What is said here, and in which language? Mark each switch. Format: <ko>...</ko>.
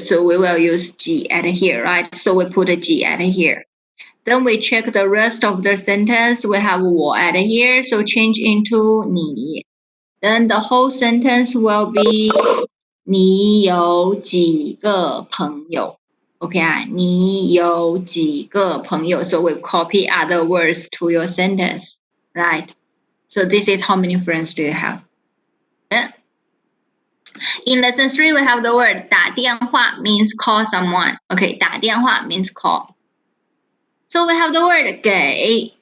<en>So we will use 几 at here, right? So we put a 几 at here. Then we check the rest of the sentence. We have 我 at here, so change into 你. Then the whole sentence will be 你有几个朋友?</en> <zh>Okay, 你有几个朋友?</zh> <en>So we copy other words to your sentence, right? So this is how many friends do you have? In lesson 3, we have the word 打电话 means call someone. Okay, 打电话 means call. So we have the word 给.</en>